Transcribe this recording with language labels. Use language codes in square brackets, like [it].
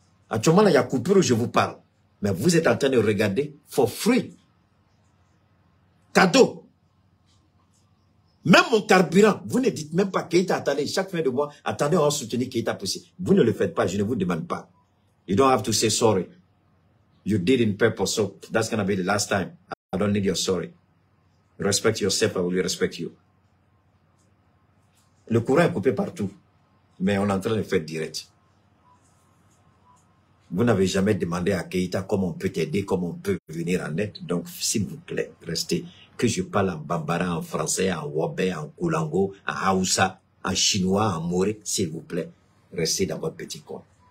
[fr] Actuellement, là, il y a coupure où je vous parle. Mais vous êtes en train de regarder [en] for free. [fr] Cadeau. Même mon carburant, vous ne dites même pas Keïta, attendez, chaque fin de mois, attendez, on va soutenir Keïta possible. Vous ne le faites pas, je ne vous demande pas. [en] You don't have to say sorry. You did in purpose, so that's going to be the last time. I don't need your sorry. Respect yourself, I will respect you. [fr] Le courant est coupé partout, mais on est en train de le faire direct. Vous n'avez jamais demandé à Keïta comment on peut t'aider, comment on peut venir en aide. Donc, s'il vous plaît, restez. Que je parle en bambara, en français, en wobé, en koulango, en haoussa, en chinois, en moré, s'il vous plaît, restez dans votre petit coin.